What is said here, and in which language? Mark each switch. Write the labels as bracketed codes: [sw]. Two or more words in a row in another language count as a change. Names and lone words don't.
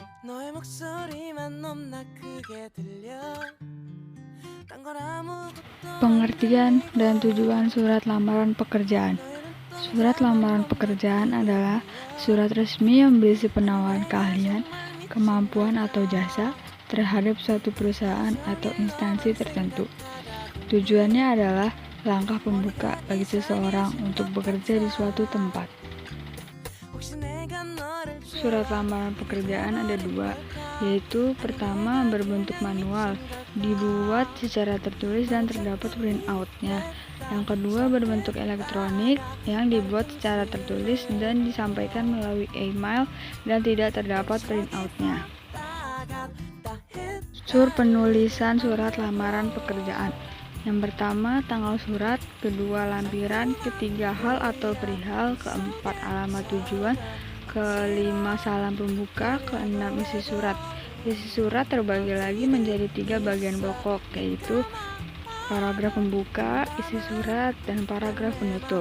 [ko] 너의 목소리만 너무나 크게 들려 딴 건 아무것도 [id] Pengertian dan tujuan surat lamaran pekerjaan. Surat lamaran pekerjaan adalah surat resmi yang berisi penawaran keahlian, kemampuan atau jasa terhadap suatu perusahaan atau instansi tertentu. Tujuannya adalah langkah pembuka bagi seseorang untuk bekerja di suatu tempat. [ko] 혹시 내가 너를 [id] Surat lamaran pekerjaan ada dua, yaitu pertama berbentuk manual, dibuat secara tertulis dan terdapat printout-nya. Yang kedua berbentuk elektronik, yang dibuat secara tertulis dan disampaikan melalui email dan tidak terdapat printout-nya. [ko] 다가다 했 [id] Unsur penulisan surat lamaran pekerjaan. Yang pertama tanggal surat, kedua lampiran, ketiga hal atau perihal, keempat alamat tujuan, kelima salam pembuka, keenam isi surat. Isi surat terbagi lagi menjadi 3 bagian pokok, yaitu paragraf pembuka, isi surat, dan paragraf penutup.